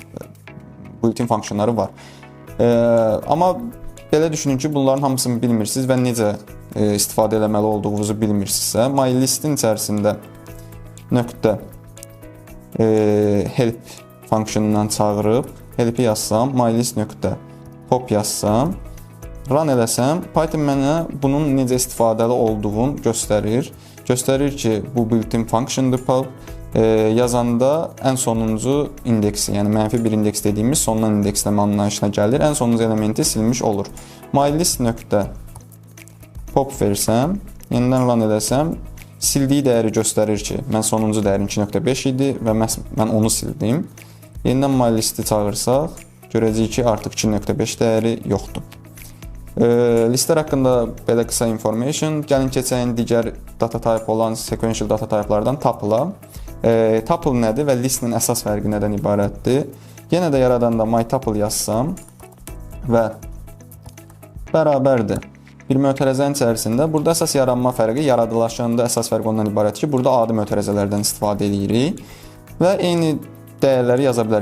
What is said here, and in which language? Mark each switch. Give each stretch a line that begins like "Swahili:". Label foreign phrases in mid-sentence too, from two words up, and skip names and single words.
Azerbaijani: Built-in funksiyonları var. Amma belə düşünün ki, bunların hamısını bilmirsiniz və necə istifadə eləməli olduğunuzu bilmirsinizsə, MyList-in içərisində help funksiyonundan çağırıb, help-i yazsam, mylist.pop yazsam, run eləsəm, Python mənə bunun necə istifadəli olduğunu göstərir. Göstərir ki, bu
English: built-in functiondur
Azerbaijani: pop. Yazanda ən sonuncu indeksi, yəni mənfi bir indeks dediyimiz sondan indeksləmə anlayışına gəlir. Ən sonuncu elementi silmiş olur. Mylist.pop versəm, yenidən run eləsəm, sildiyi dəyəri göstərir ki, mən sonuncu dəyərin 2.5 idi və mən onu sildim. Yenidən MyList-i çağırsaq, görəcəyik ki, artıq 2.5 dəyəri yoxdur. Listlər haqqında belə qısa information. Gəlin keçəyin digər
English: data type
Azerbaijani: olan
English: sequential data type-
Azerbaijani: lardan tuple-a. Tuple nədir və list-nin əsas fərqi nədən ibarətdir? Yenə də yaradanda mytuple yazsam və bərabərdir bir mötərizənin içərisində, burada əsas yaranma fərqi, yaradılaşanda əsas fərq ondan ibarətdir ki, burada adi mötərizələrdən istifadə edirik və eyni dəyərləri yaza bilər.